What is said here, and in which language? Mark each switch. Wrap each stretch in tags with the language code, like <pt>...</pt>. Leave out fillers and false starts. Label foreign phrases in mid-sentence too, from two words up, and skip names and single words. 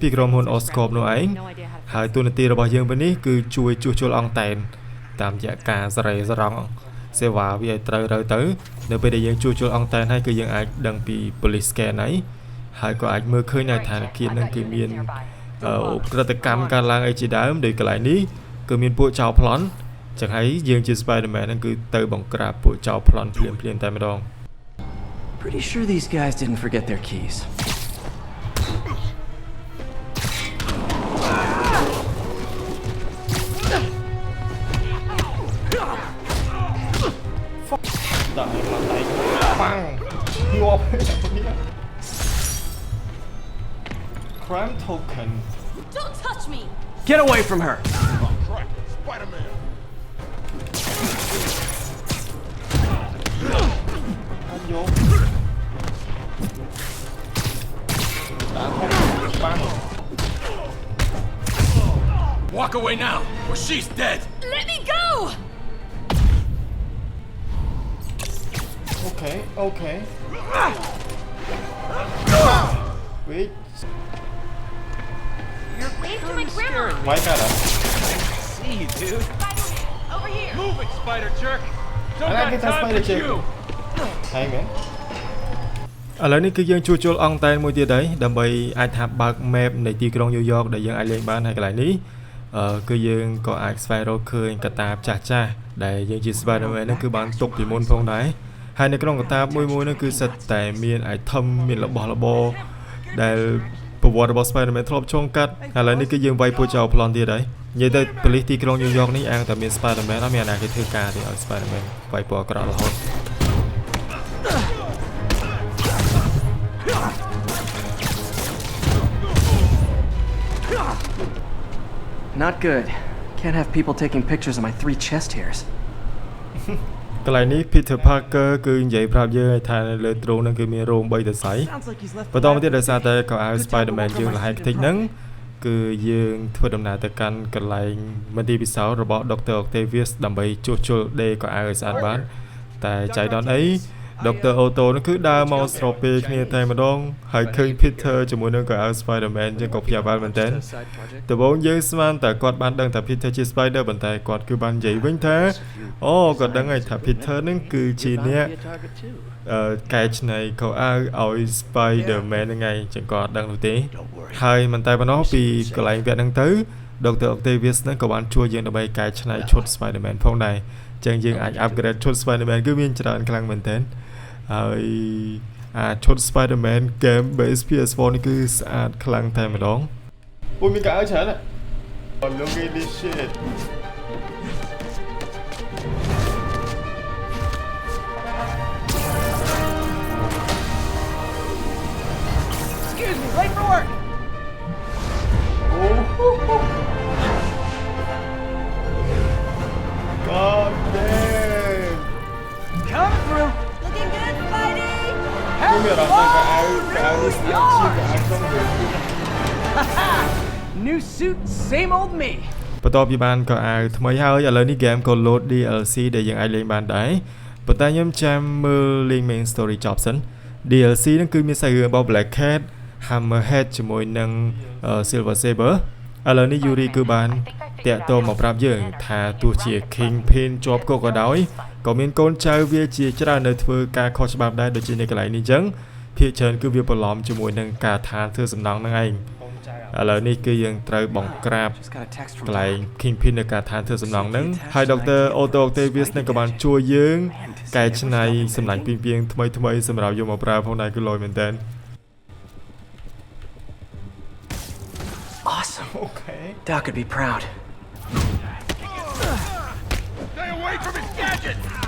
<km>ពីក្រុមហ៊ុន Oscorp នោះឯងហើយទូនាទីរបស់យើងពេលនេះគឺជួយជួសជុលអង្គតែនតាមរយៈការសរេសរង់សេវាវាឲ្យត្រូវទៅនៅពេលដែលយើងជួសជុលអង្គតែនហើយគឺយើងអាចដឹងពី</km> <en>police scan</en> <km>ហើយក៏អាចមើលឃើញថាធនាគារហ្នឹងគឺមានក្រិតកម្មការឡើងអីជាដើមដោយកន្លែងនេះគឺមានពួកចោរប្លន់ចឹងហើយយើងជា Spider-Man ហ្នឹងគឺទៅបង្ក្រាបពួកចោរប្លន់ភ្លាមៗតែម្ដង</km> <en>Pretty sure these guys didn't forget their keys.</en> <km>ដាក់ឲ្យឡើងដៃប៉ាំងងាប់តែនេះ</km> <en>Crime token Don't touch me! Get away from her! Spider-Man!</en> <km>អត់យកដាក់ផងប៉ាំង</km> <en>Walk away now, or she's dead! Let me go! okay okay Wait Wave to my grandma!</en> <km>វាយកាត់អត់</km> <en>See you, dude. Spider-Man, over here! Move it, spider jerk!</en> <km>អានេះគេថា</km> <en>Spider Jerk</en> <km>ហើយមែន ឥឡូវនេះគឺយើងជួសជុលអង្គតែនមួយទៀតហើយដើម្បីអាចថាបើក map នៃទីក្រុងញូវយ៉កដែលយើងអាចលេងបានហើយកន្លែងនេះគឺយើងក៏អាចស្វែងរកឃើញកាតាបចាស់ចាស់ដែលយើងជា Spider-Man ហ្នឹងគឺបានទុកពីមុនផងដែរហើយនៅក្នុងកាតាបមួយហ្នឹងគឺសិតតែមាន item មានរបស់របរដែលប្រវត្តិរបស់ Spider-Man ធ្លាប់ឆ្លងកាត់ឥឡូវនេះគឺយើងវាយពួកចោរប្លន់ទៀតហើយនិយាយទៅប៉ូលីសទីក្រុងញូវយ៉កនេះអាងតែមាន Spider-Man អត់មានអាណាគេធ្វើការទេឲ្យ Spider-Man វាយពួកអាក្រក់រហូត</km> <en>Not good. Can't have people taking pictures of my 3 chest hairs.</en> <km>កន្លែងនេះ Peter Parker គឺនិយាយប្រាប់យើងថានៅលើទ្រូងហ្នឹងគឺមានរោម3សរសៃ</km> <en>Sounds like he's left</en> <km>បន្តមកទៀតដោយសារតែកៅអៅ Spider-Man យើងលះហែកតិចហ្នឹងគឺយើងធ្វើដំណើរទៅកាន់កន្លែងមន្ទីរពិសោធន៍របស់ Dr. Octavius ដើម្បីជួសជុលដេកៅអៅឲ្យស្អាតបានតែចៃដន្យអី Dr. Otto ហ្នឹងគឺដើរមកស្របពេលគ្នាតែម្ដងហើយឃើញ Peter ជាមួយនឹងកៅអៅ Spider-Man យើងក៏ភ្ញាក់ផ្អើលមែនទែន</km> <en>side project.</en> <km>ដំបូងយើងស្មានតែគាត់បានដឹងថា Peter ជា Spider ប៉ុន្តែគាត់គឺបាននិយាយវិញថាអូគាត់ដឹងហើយថា Peter ហ្នឹងគឺជាអ្នក</km> <en>Be a target too.</en> <km>កែច្នៃកៅអៅឲ្យ Spider-Man ហ្នឹងឯងចឹងក៏អត់ដឹងនោះទេហើយមិនតែប៉ុណ្ណោះពីកន្លែងវគ្គហ្នឹងទៅ Dr. Octavius ហ្នឹងក៏បានជួយយើងដើម្បីកែច្នៃឈុត Spider-Man ផងដែរចឹងយើងអាច upgrade ឈុត Spider-Man គឺមានច្រើនខ្លាំងមែនទែនហើយឈុត Spider-Man</km> <en>game base</en> <km>PS4 នេះគឺស្អាតខ្លាំងតែម្ដង អូមានកៅអៅច្រើនហ៎</km> <en>Oh look at this shit Excuse me, late for work. God damn Coming through. Looking good, Spidey!</en> <km>ខ្ញុំមានអារម្មណ៍ថាកៅអៅនេះស្អាតជាងកៅអៅក្នុងរឿង</km> <en>New suit, same old me.</en> <km>បន្ទាប់ពីបានកៅអៅថ្មីហើយឥឡូវនេះ game ក៏ load DLC ដែលយើងអាចលេងបានដែរប៉ុន្តែខ្ញុំចាំមើលលេង</km> <en>main story</en> <km>ចប់សិន DLC ហ្នឹងគឺមានសាច់រឿងរបស់ Black Cat Hammerhead ជាមួយនឹង Silver Saber ឥឡូវនេះ Yuri គឺបានតាក់ទងមកប្រាប់យើងថាទោះជា Kingpin ជាប់គុកក៏ដោយក៏មានកូនចៅវាជាច្រើននៅធ្វើការខុសច្បាប់ដែរដូចជានៅកន្លែងនេះអញ្ចឹងភាគច្រើនគឺវាបន្លំជាមួយនឹងការឋានធ្វើសំណង់ហ្នឹងឯងឥឡូវនេះគឺយើងត្រូវបង្ក្រាប</km> <en>Just got a text</en> <km>ក</km> <en>from</en> <km>ន្លែង Kingpin នៅការឋានធ្វើសំណង់ហ្នឹងហើយ Dr. Otto Octavius នឹងក៏បានជួយយើងកែច្នៃសម្លាញ់ពីងៗថ្មីៗសម្រាប់យកមកប្រើផងដែរគឺលយមែនតើ</km> <en>Awesome. Okay Doc would be proud. Stay away from his gadget!</en>